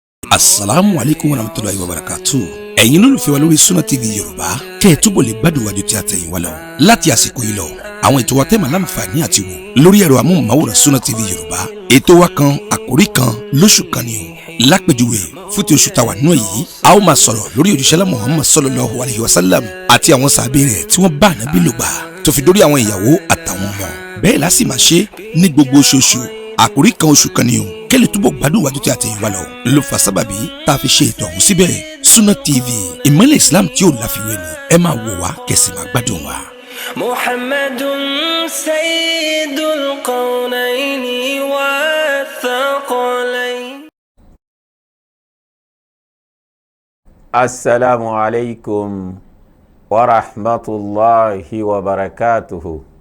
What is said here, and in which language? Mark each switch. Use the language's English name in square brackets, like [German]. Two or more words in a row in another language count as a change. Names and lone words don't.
[Arabic] السلام عليكم ورحمة الله وبركاته. [Yoruba] Ẹ̀yin olólùfẹ́ wa lórí Sunna TV Yorùbá kẹ́ ẹ túbọ̀ lè gbádùn wájú tí a tẹ̀yìn wá lọ. Láti àsìkò yìí lọ, àwọn ètò wa tẹ́ máa láǹfààní àti wò lórí ẹ̀rọ amóhùnmáwòrán Sunna TV Yorùbá. Ètò wa kan àkòrí kan lóṣù kan ni o. Lápèjúwe fún ti oṣù tàwa nínú èyí, a ó máa sọ̀rọ̀ lórí òjíṣẹ́ Muhammad [Arabic] صلى الله عليه وسلم [Yoruba] àti àwọn sàhábé rẹ̀ tí wọ́n bá Ànábì lò gbà tó fi dórí àwọn ìyàwó àtàwọn ọmọ. Bẹ́ẹ̀ la sì máa ṣe ní gbogbo oṣooṣù. Àkòrí kan oṣù kan ni o. Kẹ́lẹ̀ túbọ̀ gbádùn wájú tí a tẹ̀yìn wá lọ ló fa sábàbí tá a fi ṣe ètò ọ̀hún síbẹ̀. Sunna TV ìmọ́lẹ̀ Islam tí ò láfiwé ni ẹ máa wò wá kẹ́sì máa gbádùn wa. [Arabic] محمد سيد الكونين والثقلين. السلام عليكم ورحمة الله وبركاته.